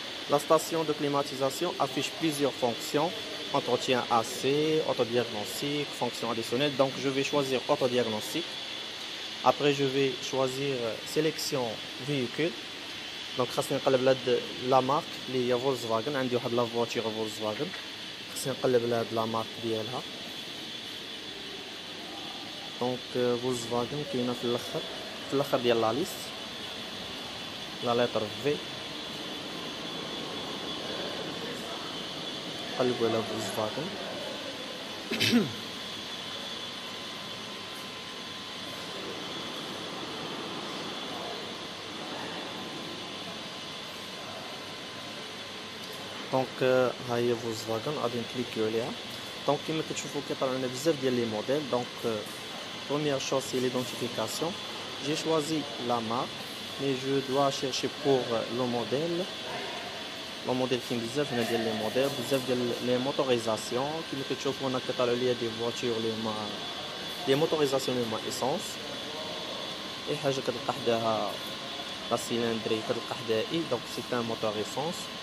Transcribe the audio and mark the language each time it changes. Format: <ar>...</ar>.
<fr>La station de climatisation affiche plusieurs fonctions: entretien AC, autodiagnostic, fonction additionnelle. Donc je vais choisir autodiagnostic. Après je vais choisir sélection véhicule.</fr> <ar>Donc خاصني نقلب لهاد لا مارك اللي هي فولكسفاغن. عندي واحد لا فواتور فولكسفاغن، خاصني نقلب لهاد لا مارك ديالها. دونك فولكسفاغن كاينه في الاخر ديال لا ليست، لا لتر في. قلبوا على فولكسفاغن. دونك ها هي فولكسفاغن غادي نكليكيو عليها. دونك كما كتشوفوا كيطلع لنا بزاف ديال لي موديل.</ar> <fr>دونك première chose c'est l'identification. J'ai choisi la marque mais je dois chercher pour le modèle.</fr> <ar>Le modèle كاين بزاف هنا ديال لي موديل، بزاف ديال لي موتوريزاسيون. كما كتشوفوا هنا كيطلعوا ليا دي فواتور اللي هما لي موتوريزاسيون اللي هما ايسونس. اي حاجه كتلقى حداها لا سيلندري كتلقى حداها اي. دونك سي ان موتور ايسونس.</ar>